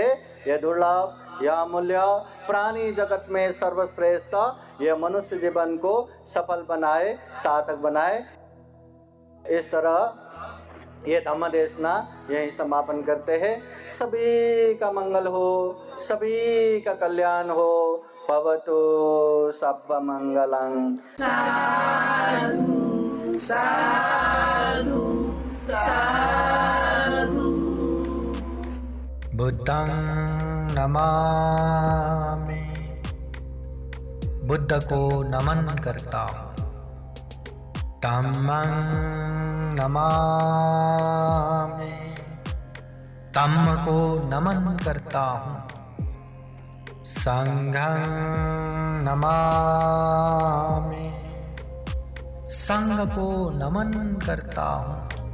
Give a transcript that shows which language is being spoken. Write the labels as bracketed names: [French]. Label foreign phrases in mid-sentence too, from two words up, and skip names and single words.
[Hindi] यह दुर्लभ, यह अमूल्य, प्राणी जगत में सर्वश्रेष्ठ यह मनुष्य जीवन को सफल बनाए, सार्थक बनाए। इस तरह ये धम्म देशना यही समापन करते हैं। सभी का मंगल हो, सभी का कल्याण हो। [Pali] भवतु सब्ब मंगलं। साधु साधु साधु। बुद्धं नमामि, [Hindi] बुद्ध को नमन करता हूँ। [Pali] धम्मं नमामि, [Hindi] धम्म को नमन करता हूँ। [Pali] संघं नमामि, [Hindi] संघ को नमन करता हूँ।